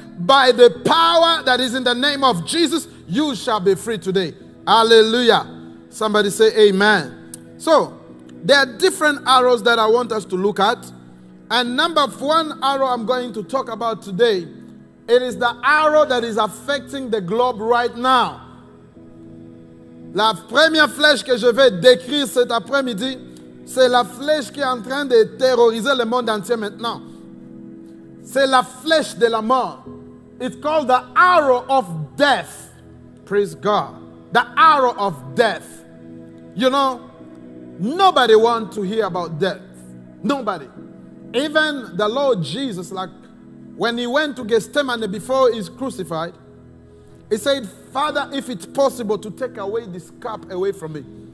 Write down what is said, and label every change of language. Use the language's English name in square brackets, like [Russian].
[English] By the power that is in the name of Jesus, you shall be free today. Hallelujah. Somebody say amen. So, there are different arrows that I want us to look at. And number one arrow I'm going to talk about today, it is the arrow that is affecting the globe right now. [French] La première flèche que je vais décrire cet après-midi, c'est la flèche qui est en train de terroriser le monde entier maintenant. C'est la flèche de la mort. [English] It's called the arrow of death. Praise God. The arrow of death. You know, nobody wants to hear about death. Nobody. Even the Lord Jesus, like when he went to Gethsemane before he's crucified, he said, Father, if it's possible to take away this cup away from me.